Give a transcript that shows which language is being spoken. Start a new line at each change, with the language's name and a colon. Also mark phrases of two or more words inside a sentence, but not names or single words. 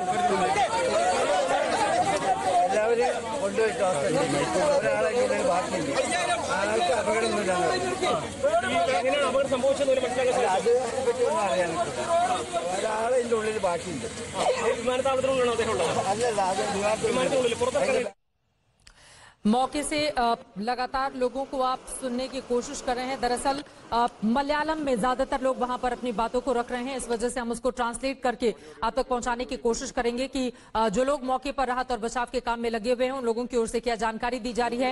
Malayalam: എല്ലാവരും കൊണ്ടുപോയിട്ട് ഒരാളെങ്കിലും ബാക്കിയില്ല, ആൾക്ക് അപകടമൊന്നുമില്ല. എങ്ങനെയാണ് അപകടം സംഭവിച്ചത് അതിനെപ്പറ്റിയൊന്നും അറിയാൻ ഒരാളെ ഇതിൻ്റെ ഉള്ളിൽ ബാക്കിയുണ്ട്. വിമാനത്താവളത്തിനുള്ളിലാണോ അദ്ദേഹം ഉള്ളത്? അല്ലല്ല, അത് വിമാനത്തിനുള്ളിൽ പുറത്തിറങ്ങി.
Hindi: मौके से लगातार लोगों को आप सुनने की कोशिश कर रहे हैं। दरअसल मलयालम में ज्यादातर लोग वहां पर अपनी बातों को रख रहे हैं, इस वजह से हम उसको ट्रांसलेट करके आप तक पहुंचाने की कोशिश करेंगे कि जो लोग मौके पर राहत और बचाव के काम में लगे हुए हैं उन लोगों की ओर से क्या जानकारी दी जा रही है।